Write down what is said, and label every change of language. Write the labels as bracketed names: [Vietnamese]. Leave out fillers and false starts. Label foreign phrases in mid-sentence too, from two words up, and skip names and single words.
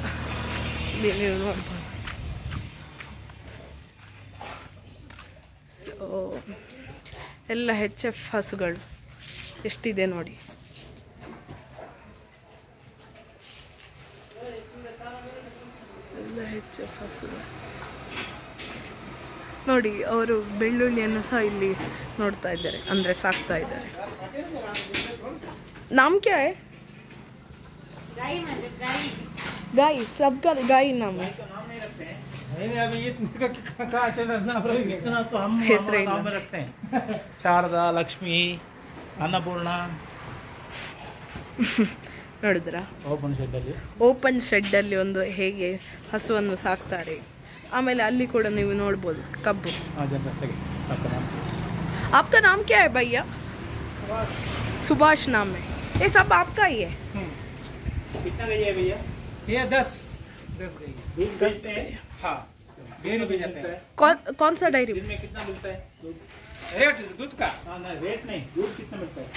[Kannada] ಇಲ್ಲಿ ನೀವು ನೋಡ್ಬೋದು. ಸೊ ಎಲ್ಲ HF ಹಸುಗಳು ಎಷ್ಟಿದೆ ನೋಡಿ. ಎಲ್ಲ HF ಹಸುಗಳು ನೋಡಿ. ಅವರು ಬೆಳ್ಳುಳ್ಳಿಯನ್ನು ಸಹ ಇಲ್ಲಿ ನೋಡ್ತಾ ಇದ್ದಾರೆ, ಅಂದರೆ ಸಾಕ್ತಾ ಇದ್ದಾರೆ. [Hindi] नाम क्या है? गाय, सबका गाय नाम है. [Kannada] ಶಾರದಾ, ಲಕ್ಷ್ಮಿ, ಅನ್ನಪೂರ್ಣ. ನೋಡಿದ್ರ [English] open shed [Kannada] ಅಲ್ಲಿ ಒಂದು ಹೇಗೆ ಹಸುವನ್ನು ಸಾಕ್ತಾರೆ. ಆಮೇಲೆ ಅಲ್ಲಿ ಕೂಡ ನೀವು ನೋಡ್ಬೋದು ಕಬ್ಬು. [Hindi] आपका नाम क्या है भैया? सुभाष नाम है. ये सब आपका ही है? कितना गई है भैया? ये 10 गई. हाँ, डेयरी पे जाते हैं. कौन सा डेयरी? दिन में कितना मिलता है रेट दूध का? हाँ, रेट नहीं, दूध कितना मिलता है?